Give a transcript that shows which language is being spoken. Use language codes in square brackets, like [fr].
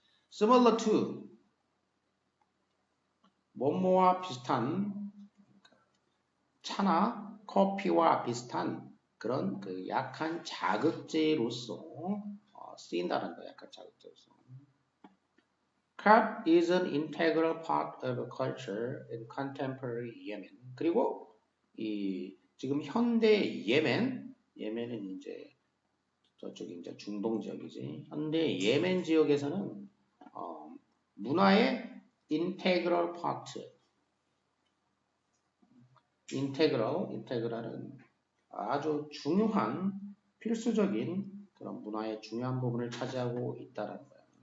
[en] Similar to [ko] 뭐뭐와 비슷한, 차나 커피와 비슷한 그런 그 약한 자극제로서 쓰인다는 거야. 약한 자극제로서. [en] Crab is an integral part of culture in contemporary Yemen. [ko] 그리고 이 지금 현대 예멘은 이제 저쪽이 이제 중동 지역이지. 현대 예멘 지역에서는 문화의 integral part, integral은 아주 중요한 필수적인 그런 문화의 중요한 부분을 차지하고 있다라는 거야.